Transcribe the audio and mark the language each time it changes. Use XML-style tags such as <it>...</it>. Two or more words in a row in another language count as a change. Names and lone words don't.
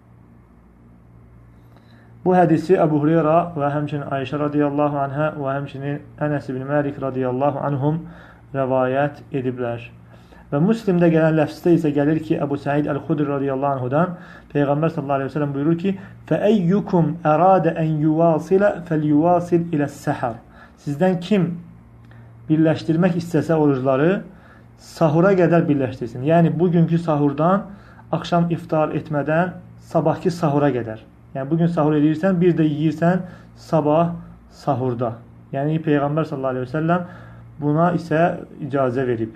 <az>Bu hədisi Əbu Hureyra və həmçinin Ayşə</az> <ar>رضي الله عنها</ar> <az>və həmçinin Ənəs ibn Məlik</az> <ar>رضي الله عنهم</ar> <az>rəvayət ediblər. Və Müslimdə gələn ləfsdə isə gəlir ki, Əbu Səid Əl-Xudri radiyallahu anhudan Peyğəmbər</az> <ar>صلى الله عليه وسلم</ar> <az>buyurur ki,</az> <ar>فَأَيُّكُمْ أَرَادَ أَنْ يُوَاصِلَ فَلْيُوَاصِلْ إِلَى السَّحَرِ</ar> <az>Sizdən kim birləşdirmək istəsə orucları, sahura qədər birləşdirsin. Yəni, bugünkü sahurdan, axşam iftar etmədən, sabahki sahura qədər. Yəni, bugün sahur edirsən, bir də yiyirsən, sabah sahurda. Yəni, Peyğəmbər</az> <ar>صلى الله عليه وسلم</ar> <az>buna isə icazə verib.</az>